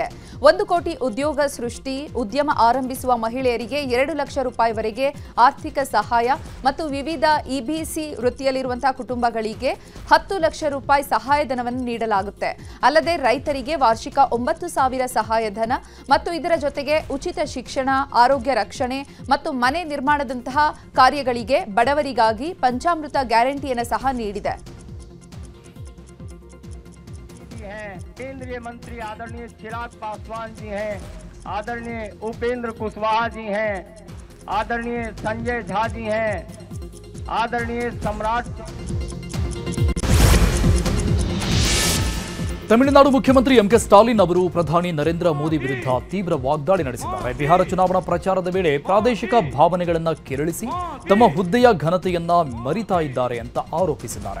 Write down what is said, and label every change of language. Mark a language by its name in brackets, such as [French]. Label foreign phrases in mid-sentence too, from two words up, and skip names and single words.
[Kannada] 1 ಕೋಟಿ ಉದ್ಯೋಗ ಸೃಷ್ಟಿ, ಉದ್ಯಮ ಆರಂಭಿಸುವ ಮಹಿಳೆಯರಿಗೆ 2 ಲಕ್ಷ ರೂಪಾಯಿವರೆಗೆ ಆರ್ಥಿಕ ಸಹಾಯ ಮತ್ತು ವಿವಿಧ ಇಬಿಸಿ ವೃತ್ತಿಯಲ್ಲಿರುವಂತಹ ಕುಟುಂಬಗಳಿಗೆ 10 ಲಕ್ಷ ರೂಪಾಯಿ ಸಹಾಯಧನವನ್ನು ನೀಡಲಾಗುತ್ತೆ. ಅಲ್ಲದೆ ರೈತರಿಗೆ ವಾರ್ಷಿಕ 9,000 ಸಹಾಯಧನ ಮತ್ತು ಇದರ ಜೊತೆಗೆ ಉಚಿತ ಶಿಕ್ಷಣ, ಆರೋಗ್ಯ ರಕ್ಷಣೆ ಮತ್ತು ಮನೆ ನಿರ್ಮಾಣದಂತಹ ಕಾರ್ಯಗಳಿಗೆ ಬಡವರಿಗಾಗಿ ಪಂಚಾಮೃತ ಗ್ಯಾರಂಟಿಯನ್ನು ಸಹ ನೀಡಿದೆ. [Hindi] केंद्रीय मंत्री आदरणीय चिराग पासवान जी हैं, आदरणीय उपेंद्र कुशवाहा जी हैं, आदरणीय संजय झा जी हैं, आदरणीय सम्राट. [Kannada] ತಮಿಳುನಾಡು ಮುಖ್ಯಮಂತ್ರಿ ಎಂಕೆ ಸ್ಟಾಲಿನ್ ಅವರು ಪ್ರಧಾನಿ ನರೇಂದ್ರ ಮೋದಿ ವಿರುದ್ಧ ತೀವ್ರ ವಾಗ್ದಾಳಿ ನಡೆಸಿದ್ದಾರೆ. ಬಿಹಾರ ಚುನಾವಣಾ ಪ್ರಚಾರದ ವೇಳೆ ಪ್ರಾದೇಶಿಕ ಭಾವನೆಗಳನ್ನು ಕೆರಳಿಸಿ ತಮ್ಮ ಹುದ್ದೆಯ ಘನತೆಯನ್ನ ಮರಿತಾ ಇದ್ದಾರೆ ಅಂತ ಆರೋಪಿಸಿದ್ದಾರೆ.